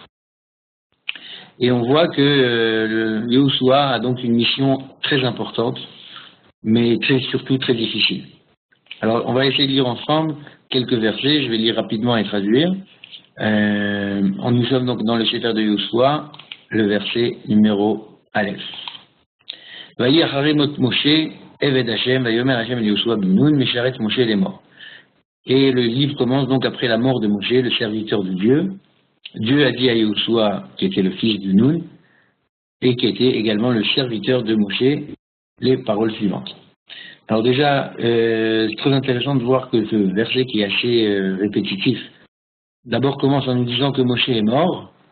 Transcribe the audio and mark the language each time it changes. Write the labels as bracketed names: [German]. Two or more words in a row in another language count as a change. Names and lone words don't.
[French] Et on voit que Yoshua a donc une mission très importante, mais surtout très difficile. Alors on va essayer de lire ensemble quelques versets, je vais lire rapidement et traduire. Nous sommes donc dans le Sefer de Yoshua, le verset numéro Aleph. [Hebrew] ויהי אחרי מות משה עבד ה' ויאמר ה' אל יהושע בן נון משרת משה [French] les morts. Et le livre commence donc après la mort de Moshe, le serviteur de Dieu. Dieu a dit à Yoshua, qui était le fils de Nun, et qui était également le serviteur de Moshe, les paroles suivantes. Alors déjà, c'est très intéressant de voir que ce verset qui est assez répétitif, d'abord commence en nous disant que Moshe est mort.